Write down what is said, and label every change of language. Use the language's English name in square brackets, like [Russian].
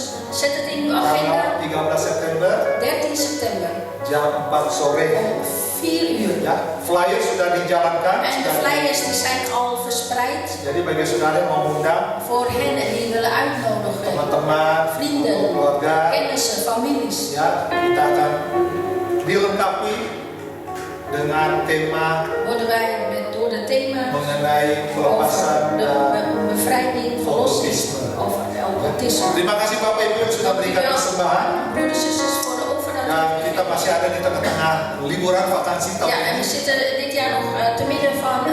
[Dutch] Zet het in uw agenda, [Indonesian] tanggal 13 September [Dutch] 13 september [Indonesian] jam 4 sore. [Dutch] om 4 uur. [Indonesian] Ya, flyer sudah dijalankan. [Dutch] En de flyers die zijn al verspreid [Indonesian] Jadi bagi saudara yang mau undang [Dutch] voor hen die willen uitnodigen. [Indonesian] teman-teman, [Dutch] Vrienden, [Indonesian] keluarga, [Dutch] kennissen, families. [Indonesian] ya kita akan dilengkapi dengan tema [Dutch] Worden wij door het thema [Indonesian] mengenai pelepasan [Dutch] over [Indonesian] dan [Dutch] de bevrijding, verlossing, over occultisme. [Indonesian] terima kasih Bapak Ibu yang sudah berikan persembahan. [Dutch] Broeders en zusters voor de offer dat Dan u [Indonesian] kita masih ada di tengah-tengah liburan vakansi tahun [Dutch] Ja, en we [Indonesian] ini. [Dutch] zitten dit jaar nog te midden van de